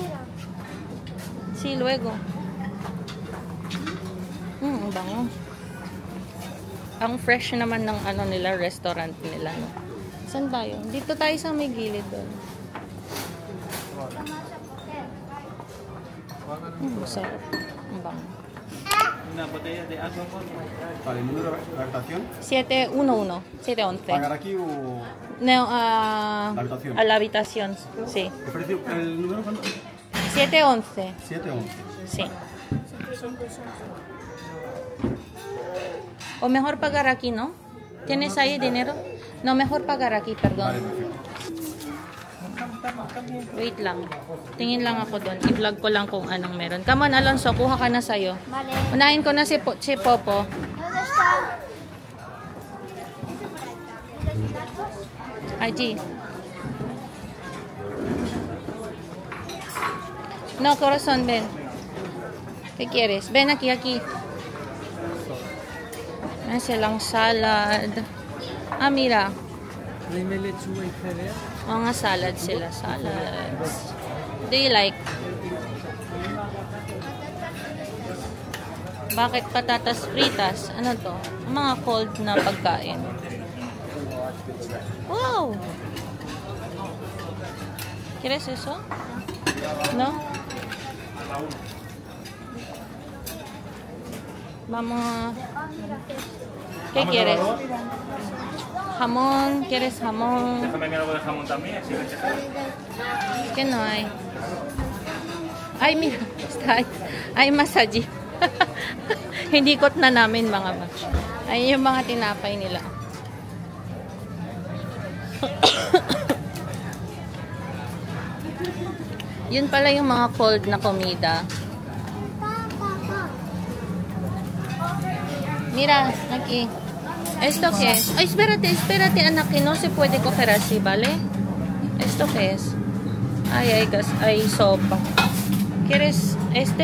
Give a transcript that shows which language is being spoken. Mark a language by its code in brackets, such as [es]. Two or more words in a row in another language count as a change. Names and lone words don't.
[es] Si luego. [tl] Ang bango. Ang fresh naman ng ano nila, restaurant nila. No? Saan tayo? Dito tayo sa may gilid doon. Sarap. Ang bango. [es] Una botella de agua. Vale, el número de la habitación. 711. 711. ¿Pagar aquí o No, la habitación? a la habitación. Sí. ¿El precio, el número cuánto? 711. 711. Sí. O mejor pagar aquí, ¿no? ¿Tienes ahí dinero? No, mejor pagar aquí, perdón. Vale, perfecto. [tl] Wait lang. Tingin lang ako doon. I-vlog ko lang kung anong meron. [en] Come on, [tl] Alonso. Kuha ka na sa'yo. [es] Vale. [tl] Unahin ko na si Popo. [es] ¿Dónde está? Allí. No, corazón, ven. ¿Qué quieres? Ven aquí, aquí. [tl] Ayan silang salad. Ah, mira. Mga salad sila. [en] Salads. Do you like? [tl] Bakit [es] patatas fritas? [tl] Ano to? Mga cold na pagkain. [en] Wow! [es] ¿Quieres eso? ¿No? Vamos. ¿Qué quieres? Jamón. ¿Quieres jamón? Déjame que algo de jamón también, así que ¿Qué no hay? Ay, mira. Está ahí. Hay más allí. [tl] Hindikot na namin mga batch. Ayun yung mga tinapay nila. Yun pala yung mga cold na komida. [es] Mira, aquí. ¿Esto qué es? Ay, espérate, anak, que no se puede coger así, ¿vale? ¿Esto qué es? Ay, hay sopa. ¿Quieres este?